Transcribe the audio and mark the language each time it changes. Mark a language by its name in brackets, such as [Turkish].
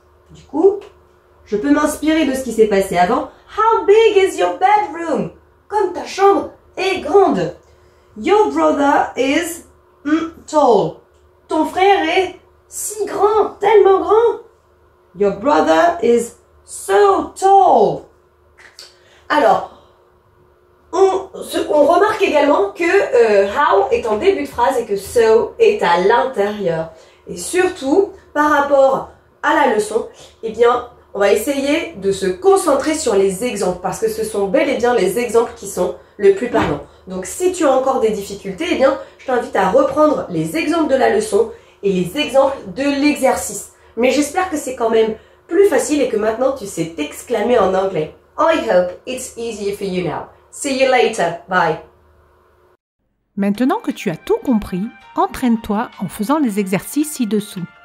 [French] Du coup, je peux m'inspirer de ce qui s'est passé avant. [English] How big is your bedroom? [French] Comme ta chambre est grande. [English] Your brother is tall. [French] Ton frère est si grand, tellement grand. [English] Your brother is so tall. Alors, [French] On remarque également que how est en début de phrase et que so est à l'intérieur. Et surtout, par rapport à la leçon, eh bien, on va essayer de se concentrer sur les exemples parce que ce sont bel et bien les exemples qui sont le plus parlants. Donc, si tu as encore des difficultés, eh bien, je t'invite à reprendre les exemples de la leçon et les exemples de l'exercice. Mais j'espère que c'est quand même plus facile et que maintenant tu sais t'exclamer en anglais. [English] I hope it's easier for you now. See you later. Bye. [French] Maintenant que tu as tout compris, entraîne-toi en faisant les exercices ci-dessous.